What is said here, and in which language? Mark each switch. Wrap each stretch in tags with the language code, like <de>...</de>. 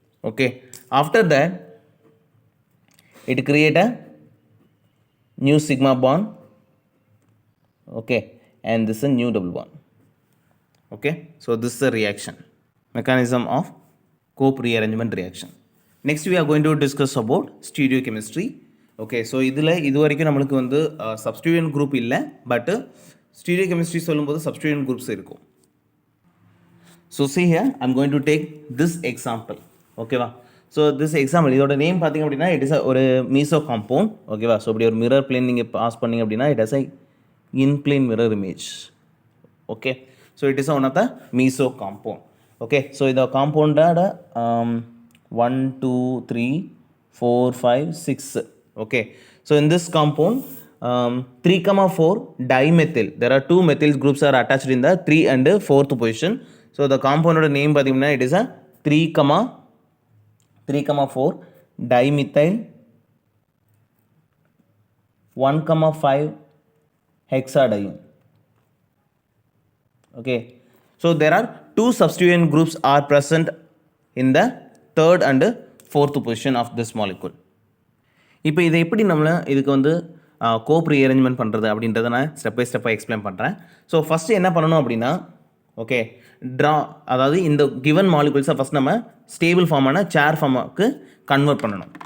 <en>Okay, after that it create a new sigma bond. Okay, and this is a new double bond. Okay, so this is a reaction mechanism of Cope rearrangement reaction. Next we are going to discuss about stereochemistry.</en> <ta>Okay, so இது வரைக்கும் நம்மளுக்கு வந்து substituent group இல்லை, but stereochemistry சொல்லும்போது substituent groups இருக்கும்.</ta> <en>So see here, I'm going to take this example.</en> <ta>ஓகேவா,</ta> <en>so this example</en> <ta>இதோட name பார்த்திங்க அப்படின்னா இட் இஸ் ஒரு மீசோ காம்பவுண்ட். ஓகேவா, ஸோ இப்படி ஒரு மிரர் பிளேன் நீங்கள் பாஸ் பண்ணிங்க அப்படின்னா</ta> <en>It is in plane mirror image. Okay, so it is one of the meso compound.</en> <ta>Okay, so இந்த காம்பவுண்டோட 1, 2, 3, 4, 5, 6.</ta> <en>Okay, so in this compound 3, 4 dimethyl, there are 2 methyl groups are attached in the 3 and 4th position. So the compound name</en> <ta>pathina</ta> <en>it is a 3, 4 dimethyl 1, 5 hexadiene. Okay, so there are 2 substituent groups are present in the 3rd and 4th position of this molecule.</en> <ta>இப்போ இதை எப்படி நம்மளை இதுக்கு வந்து கோப் rearrangement பண்ணுறது அப்படின்றத நான் step by ஸ்டெப்பாக எக்ஸ்பிளைன் பண்ணுறேன். ஸோ ஃபஸ்ட்டு என்ன பண்ணணும் அப்படின்னா, ஓகே, அதாவது இந்த கிவன் மாலிகுல்ஸை ஃபஸ்ட் நம்ம ஸ்டேபிள் ஃபார்மான சேர் ஃபார்முக்கு கன்வெர்ட் பண்ணணும்.</ta>